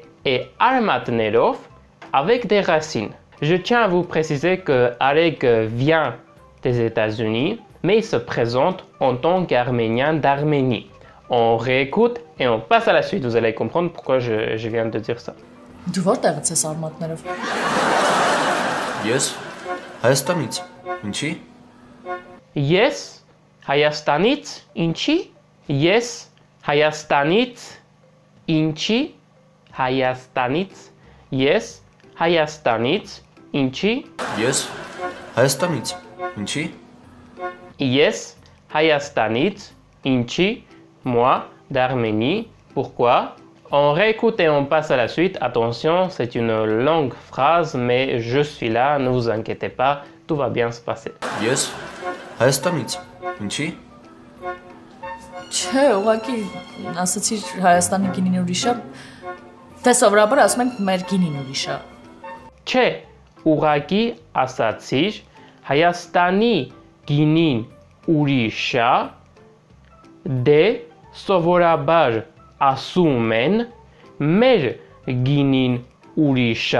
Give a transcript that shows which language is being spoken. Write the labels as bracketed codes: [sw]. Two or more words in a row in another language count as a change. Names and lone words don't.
[fr] Et armatnerov avec des racines. Je tiens à vous préciser que Areg vient des États-Unis, mais il se présente en tant qu'Arménien d'Arménie. On réécoute et on passe à la suite. Vous allez comprendre pourquoi je viens de dire ça. [hy] Դու որտեղից ես արմատներով։ Ես Հայաստանից։ Ինչի։ Yes, Հայաստանից, ինչի։ Yes, Հայաստանից, ինչի։ Հայաստանից. Yes, Հայաստանից, ինչի։ Ես Հայաստանից։ Ինչի։ Yes, Հայաստանից, ինչի. [fr] Moi, d'Arménie. Pourquoi? On réécoute et on passe à la suite. Attention, c'est une longue phrase, mais je suis là, ne vous inquiétez pas, tout va bien se passer. [hy] Ես Հայաստանից։ Ինչի։ Չէ, ուղղակի ասացի Հայաստանի գինին ուրիշ է։ Դե սովորաբար ասում ենք մեր գինին ուրիշ է։ Չէ, ուղղակի ասացիր, Հայաստանի գինին ուրիշ է, դե սովորաբար ասում են մեր գինին ուրիշ է։